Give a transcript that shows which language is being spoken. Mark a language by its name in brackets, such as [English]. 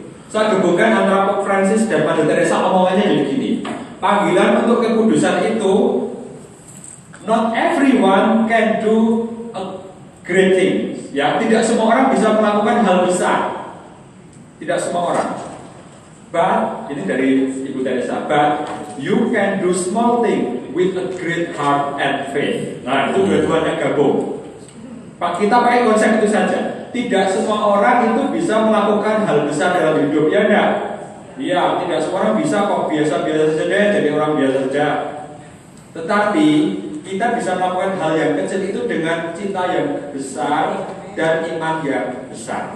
[Indonesian] Saya gabungkan antara Pope Francis dan Mother Teresa, omongannya jadi gini. Panggilan untuk kekudusan itu, [English] not everyone can do a great thing. [Indonesian] Ya, tidak semua orang bisa melakukan hal besar. Tidak semua orang. But ini dari Ibu Teresa. [English] But you can do small thing with a great heart and faith. [Indonesian] Nah, itu dua-duanya gabung. Pak, kita pakai konsep itu saja. Tidak semua orang itu bisa melakukan hal besar dalam hidup, ya enggak? Iya, tidak semua orang bisa kok biasa-biasa saja jadi orang biasa saja. Tetapi kita bisa melakukan hal yang kecil itu dengan cinta yang besar dan iman yang besar.